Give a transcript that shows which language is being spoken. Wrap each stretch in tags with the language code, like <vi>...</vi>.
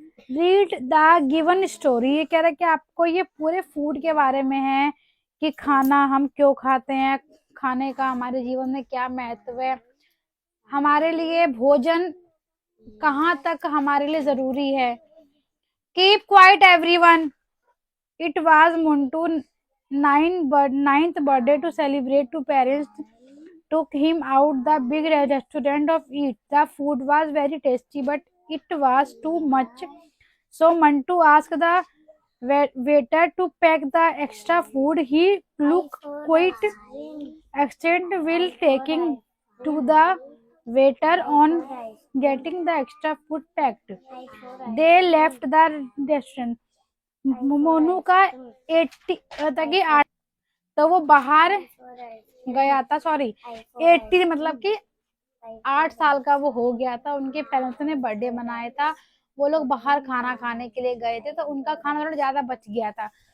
<hi>Read the given story, ये कह रहा है कि आपको ये पूरे फूड के बारे में है, कि खाना हम क्यों खाते हैं, खाने का हमारे जीवन में क्या महत्व है, हमारे लिए भोजन कहाँ तक हमारे लिए जरूरी है।</hi> <en>Keep quiet everyone, it was Muntu ninth birthday to celebrate. Two parents took him out the big restaurant of eat. The food was very tasty, but it was too much. So Mantu asked the waiter to pack the extra food. He looked quite extent while taking to the waiter on getting the extra food packed. They left the restaurant.</en> <hi>Monu का 80 था कि 8, तो वो बाहर गया था, sorry 80 मतलब कि 8 साल का वो हो गया था। उनके पेरेंट्स ने बर्थडे मनाया था, वो लोग बाहर खाना खाने के लिए गए थे, तो उनका खाना थोड़ा ज्यादा बच गया था।</hi>